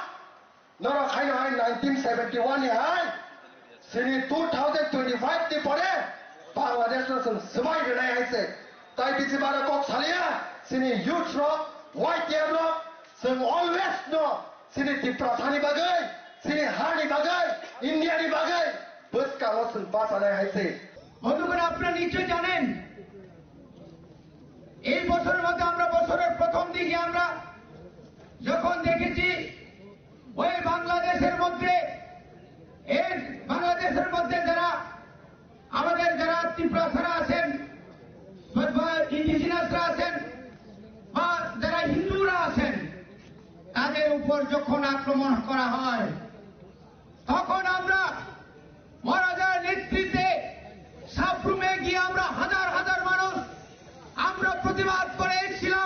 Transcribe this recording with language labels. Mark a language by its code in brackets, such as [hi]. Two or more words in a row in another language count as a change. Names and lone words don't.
[trp] नर खायनो हाय 1971 नि हाय सिनि 2025 नि परे बांग्लादेश न जों सबाय होनाय हायसे ताइ बिसि बारा कक सालिया सिनि युथ र व्हाइट एयर र जों अलवेज नो सिनि त्रिपुरा थानि बागै सिनि हानि बागै इन्डियानि बागै बसकाङो जों बासानाय हायसे [bn] বন্ধুগণ আপনারা নিশ্চয় জানেন এই বছরের মধ্যে আমরা বছরের প্রথম দিকে আমরা যখন দেখেছি ওই বাংলাদেশের মধ্যে যারা আমাদের যারা ত্রিপুরা ছাড়া আছেন ইন্ডিজিনাসরা আছেন বা যারা হিন্দুরা আছেন তাদের উপর যখন আক্রমণ করা হয় তখন আমরা মহারাজার নেতৃত্বে সাবরুমে গিয়ে আমরা হাজার হাজার মানুষ আমরা প্রতিবাদ করে এসেছিলাম।